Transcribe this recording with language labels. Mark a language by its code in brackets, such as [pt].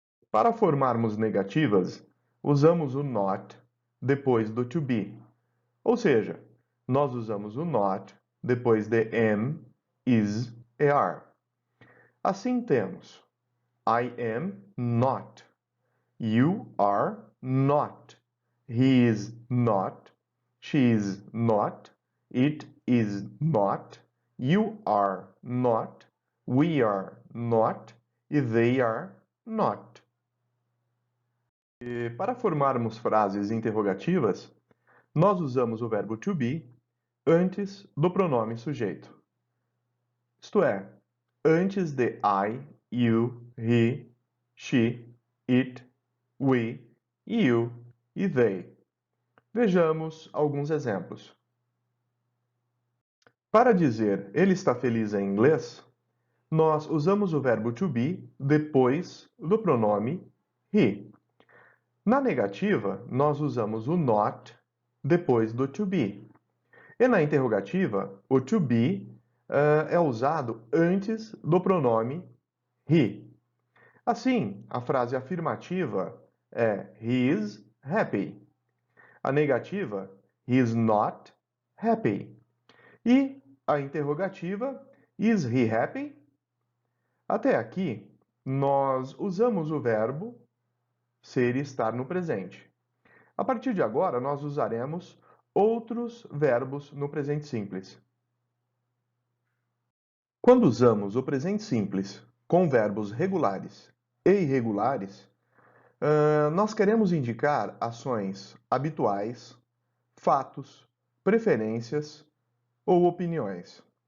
[pt] Para formarmos negativas, usamos o not depois do to be. Ou seja, nós usamos o not depois de am, is e are. Assim temos [en] I am not, you are not, he is not, she is not, it is not, you are not, we are not e they are not. [pt] E para formarmos frases interrogativas, nós usamos o verbo to be antes do pronome sujeito. Isto é, antes de I, you, he, she, it, we, you e they. Vejamos alguns exemplos. Para dizer ele está feliz em inglês, nós usamos o verbo to be depois do pronome he. Na negativa, nós usamos o not depois do to be. E na interrogativa, o to be é usado antes do pronome he. Assim, a frase afirmativa é [en] he is happy. [pt] A negativa, [en] he is not happy. [pt] E a interrogativa, [en] is he happy? [pt] Até aqui, nós usamos o verbo ser e estar no presente. A partir de agora, nós usaremos outros verbos no presente simples. Quando usamos o presente simples com verbos regulares e irregulares, nós queremos indicar ações habituais, fatos, preferências ou opiniões.